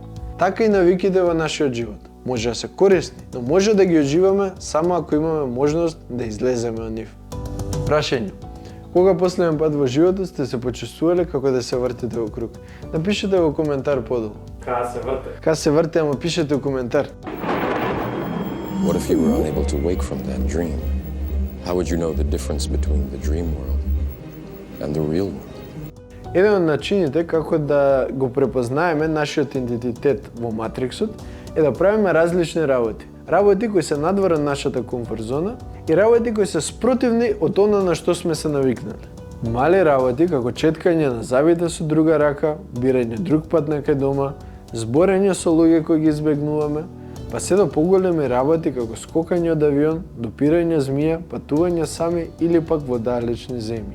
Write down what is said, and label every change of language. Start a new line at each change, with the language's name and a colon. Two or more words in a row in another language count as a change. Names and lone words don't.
Macedonian: Така и навиките во нашиот живот. Може да се корисни, но може да ги уживаме само ако имаме можност да излеземе од нив. Прашање. Кога последен пат во животот сте се почувствувале како да се вртите во круг? Напишете во коментар подолу. Кога се врте, ама пишете во коментар.
English: What if you were unable to wake from that dream? How would you know the difference between the dream world and the real world?
Macedonian: Еден од начините како да го препознаеме нашиот идентитет во матриксот е да правиме различни работи. Работи кои се надвор од нашата комфорт зона и работи кои се спротивни од она на што сме се навикнали. Мали работи како четкање на завите со друга рака, бирање друг пат некај дома, зборење со луѓе кои ги избегнуваме, па се до поголеми работи како скокање од авион, допирање змија, патување сами или пак во далечни земји.